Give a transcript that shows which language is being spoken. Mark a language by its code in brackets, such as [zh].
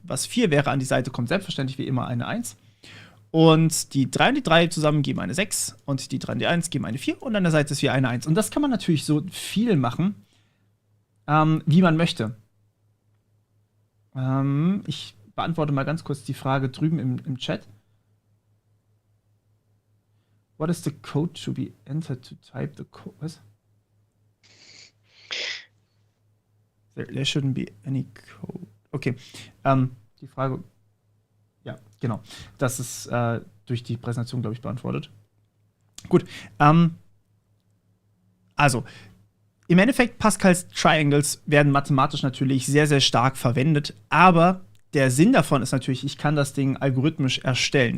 [de] Was 4 wäre an die Seite, kommt selbstverständlich wie immer eine 1. Und die 3 und die 3 zusammen geben eine 6 und die 3 und die 1 geben eine 4 und an der Seite ist wieder eine 1. Und das kann man natürlich so viel machen, wie man möchte. Ich beantworte mal ganz kurz die Frage drüben im Chat. [en] What is the code to be entered to type the code? [de] Was? [en] There shouldn't be any code. [de] Okay. Die Frage. Ja, genau. Das ist durch die Präsentation, glaube ich, beantwortet. Gut. Also, im Endeffekt, Pascal's Triangles werden mathematisch natürlich sehr, sehr stark verwendet, aber der Sinn davon ist natürlich, ich kann das Ding algorithmisch erstellen.